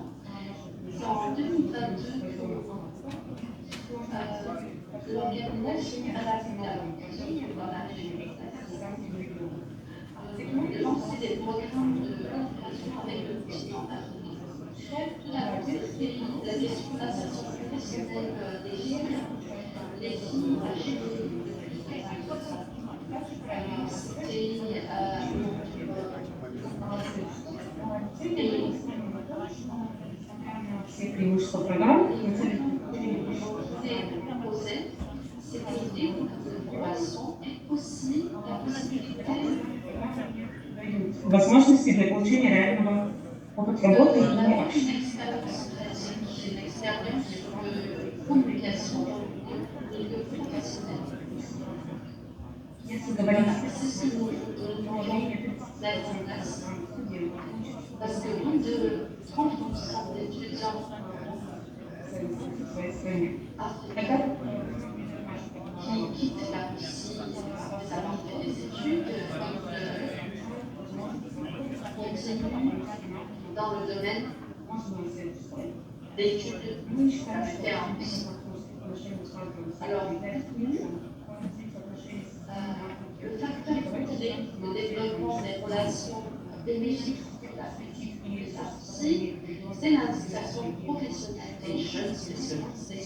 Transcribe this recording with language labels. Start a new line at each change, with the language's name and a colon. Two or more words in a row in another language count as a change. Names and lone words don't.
French: C'est en 2022 que l'organisation Alaska, dans la région a lancé des programmes de coopération avec le continent africain. Tout d'abord, c'est la question de l'insertion professionnelle des filles, les filles âgées de
Russian: Все преимущества программ.
French: C'était l'idée de formation et aussi la possibilité
Russian: возможности для получения реального опыта работы и
French: d'avoir une expérience pratique, une expérience de communication dans le milieu professionnel.
Russian: если говорить
French: C'est ce que nous voulons mettre en place. Parce que plus de 30% des étudiants
Russian: в своей стране.
French: africains qui quittent la Russie après avoir fait des études continuent dans le domaine d'études différentes. Alors, le facteur clé de développement des relations bénéfiques de l'Afrique et de la Russie, c'est l'installation professionnelle des jeunes spécialistes.